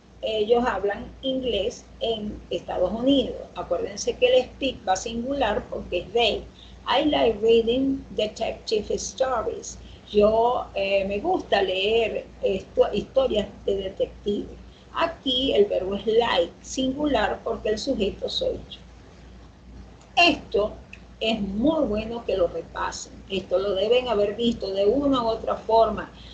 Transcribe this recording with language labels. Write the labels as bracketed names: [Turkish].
[Spanish] Ellos hablan inglés en Estados Unidos. Acuérdense que el speak va singular porque es they. [English] I like reading detective stories. [Spanish] Yo me gusta leer historias de detective. Aquí el verbo es like, singular porque el sujeto soy yo. Esto es muy bueno que lo repasen. Esto lo deben haber visto de una u otra forma.